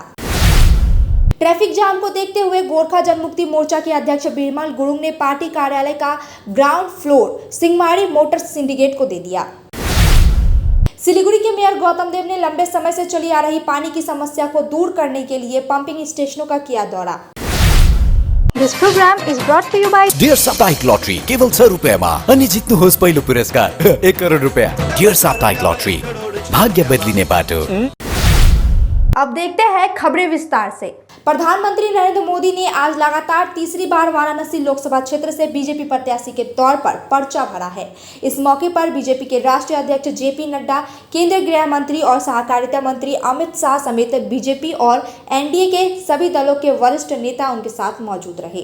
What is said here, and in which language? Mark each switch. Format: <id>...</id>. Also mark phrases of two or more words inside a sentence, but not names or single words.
<hi>ट्रैफिक जाम को देखते हुए गोरखा जनमुक्ति मोर्चा के अध्यक्ष बिमल गुरुंग ने पार्टी कार्यालय का ग्राउंड फ्लोर सिंहमारी मोटर्स सिंडिकेट को दे दिया। सिलीगुड़ी के मेयर गौतम देव ने लंबे समय से चली आ रही पानी की समस्या को दूर करने के लिए पंपिंग स्टेशनों का किया दौरा।</hi> <en>This program is brought to you by</en> <ne>डियर साप्ताहिक लॉटरी केवल 100 रुपैयाँमा अनि जित्नुहोस् पहिलो पुरस्कार 1 करोड रुपैयाँ। डियर साप्ताहिक लॉटरी, भाग्य बदलिने बाटो।</ne> <hi>अब देखते हैं खबरें विस्तार से। प्रधानमंत्री नरेंद्र मोदी ने आज लगातार तीसरी बार वाराणसी लोकसभा क्षेत्र से बीजेपी प्रत्याशी के तौर पर पर्चा भरा है। इस मौके पर बीजेपी के राष्ट्रीय अध्यक्ष जेपी नड्डा, केंद्रीय गृह मंत्री और सहकारिता मंत्री अमित शाह समेत बीजेपी और एनडीए के सभी दलों के वरिष्ठ नेता उनके साथ मौजूद रहे।</hi>